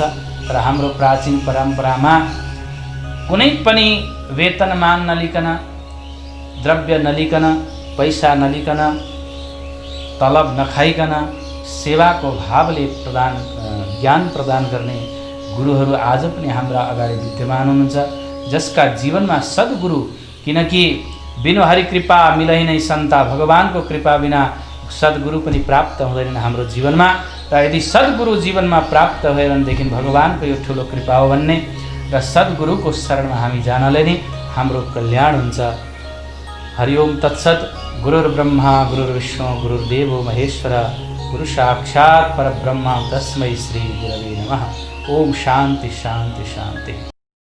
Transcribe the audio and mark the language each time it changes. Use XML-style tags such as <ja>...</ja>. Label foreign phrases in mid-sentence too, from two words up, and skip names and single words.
<ne>तर हाम्रो प्राचीन परम्परामा कुनै पनि वेतनमान नलिकन, द्रव्य नलिकन, पैसा नलिकन, तलब नखाइकन सेवाको भावले ज्ञान प्रदान गर्ने गुरुहरू आज पनि हाम्रा अगाडि विद्यमान हुनुहुन्छ, जसका जीवनमा सद्गुरु, किनकि</ne> <awa>बिनु हरि कृपा मिलै नै सन्ता,</awa> <ne>भगवानको कृपा बिना सद्गुरु पनि प्राप्त हुँदैन हाम्रो जीवनमा। र यदि सद्गुरु जीवनमा प्राप्त भयो भनेदेखि भगवानको यो ठुलो कृपा हो भन्ने र सद्गुरुको शरणमा हामी जानले नै हाम्रो कल्याण हुन्छ।</ne> <sa>हरिओम तत्सत्। गुरुर्ब्रह्मा गुरुर्विष्णु गुरुर्देवो महेश्वर, गुरु साक्षात् परब्रह्म तस्मै श्री गुरवे नमः। ओम शांति शांति शांति।</sa>